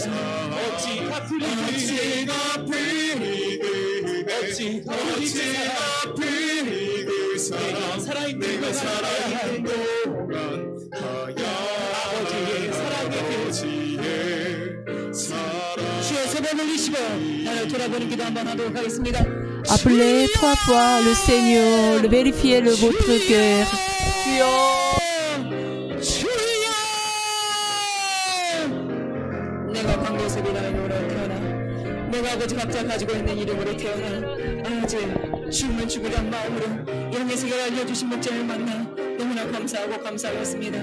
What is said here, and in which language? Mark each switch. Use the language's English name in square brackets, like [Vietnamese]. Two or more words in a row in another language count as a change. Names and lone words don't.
[Korean] 어찌 갚으리그 사랑 내가 살아있는 그 동안 아버지의 사랑의 주여 손을 올리시고 나를 돌아보는 기도 한번 하도록 하겠습니다. [French] Appelez 3 fois le Seigneur, vérifiez votre cœur. [Korean] 주여 내가 강도섭이라는 이름으로 태어나 내가 아버지 각자 가지고 있는 이름으로 태어나 아버지 죽으면 죽으란 마음으로 이런 예수가 알려주신 목자를 만나 너무나 감사하고 감사했습니다.